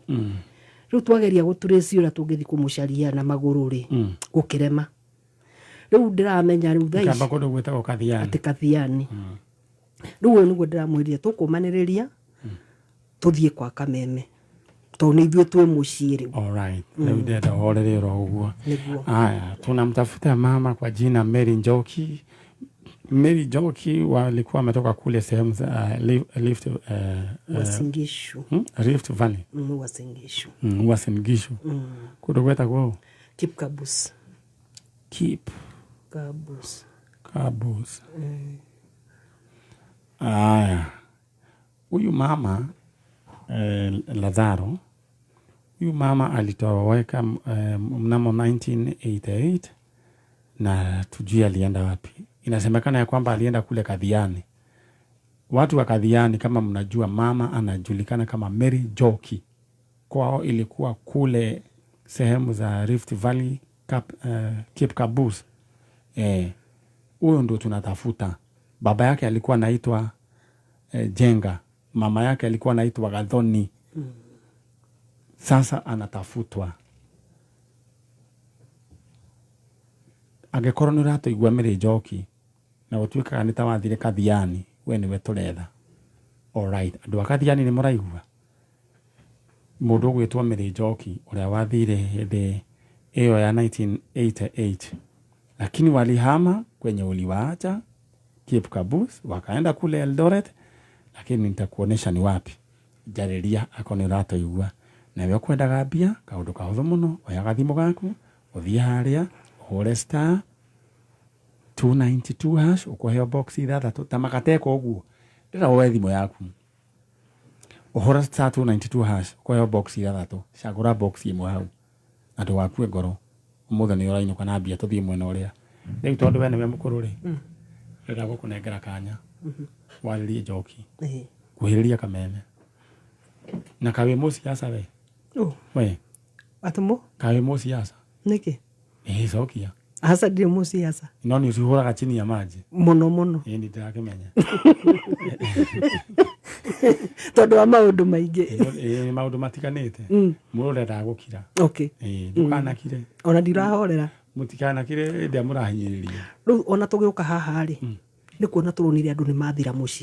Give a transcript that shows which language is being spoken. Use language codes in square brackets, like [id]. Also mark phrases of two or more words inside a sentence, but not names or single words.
[ki] Rĩu twageria gũtũrĩci ũrĩa tũngĩthi kũmũcaria na magũrũ rĩ gũkĩrema. Rĩu ndĩramenya rĩu thaa ici Ikamba kũndũ gwĩtagwo Kathiani. Atĩ Kathiani. Rĩu ũyũ nĩguo ndĩramwĩrire tũkũmanĩrĩria tũthiĩ kwa Kameme tondũ nĩ ithuĩ twĩ mũciĩ rĩu. Alright. Rĩu ndĩrenda ũhorere ũguo. [sw] Haya, tunamtafuta mama kwa jina Mary Njoki. Mary Njoki walikuwa wametoka kule sehemu za Uasin Gishu. Rift Valley. Uasin Gishu. Uasin Gishu. [ki] Kũndũ gwĩtagwo Kipkabus. Kabus. Aya. [sw] Huyu mama Lazaro, huyu mama alitoweka mnamo 1988 na tujui alienda wapi. Inasemekana ya kwamba alienda kule Kathiani. Watu wa Kathiani kama mnajua mama anajulikana kama Mary Njoki. Kwao ilikuwa kule sehemu za Rift Valley, Kipkabus. Huyo ndo tunatafuta. Baba yake alikuwa anaitwa Jenga. Mama yake alikuwa anaitwa Gathoni. Sasa anatafutwa. [ki] Angĩkorwo nĩ ũratũigua Mary Njoki na gũtuĩkaga nĩ ta wathire Kathiani, we nĩwe tũretha. Alright, andũ a Kathiani nĩ mũraigua? Mũndũ ũgwĩtwo Mary Njoki ũrĩa wathire hĩndĩ ĩyo ya 1988, [sw] lakini walihama kwenye uliwaacha Kipkabus wakaenda kule Eldoret, lakini nitakuonesha ni wapi. [ki] Jariria ako nĩ ũratũigua. Nawe ũkwendaga mbia kaũndũ kahũthũ mũno, oya gathimũ gaku ũthiĩ harĩa ũhũre star 292 hash ũkũheo box ithathatũ ta magateko ũguo. Ndĩra woe thimũ yaku ũhũra star 292 hash ũkũheo box ithathatũ, cagũra box ĩmwe hau na ndũgakue ngoro. Ũmũthĩ nĩ ũrainũka na mbia tũthiĩ mwena ũrĩa. Rĩu tondũ we nĩwe mũkũrũ rĩ ndĩra gũkũnengera kanya warĩrie Njoki kuhĩrĩria Kameme na kawe mũciaca we. We atũmũ kawe mũciaca nĩkĩ? Cokia Asa ndirĩ mũciaca. No nĩ ũcihũraga [sw] chini ya maji [ki] mũno. Nĩ ndĩrakĩmenya tondũ wa maũndũ maingĩ. Maũndũ matiganĩte. Mũndũ ũrenda gũkira. Ndũkanakire. Ona ndirahorera. Mũtikanakire ndĩa mũrahinyĩrĩria. Rĩu ona tũgĩũka haha rĩ nĩ kuona tũronire andũ nĩ mathira mũciĩ.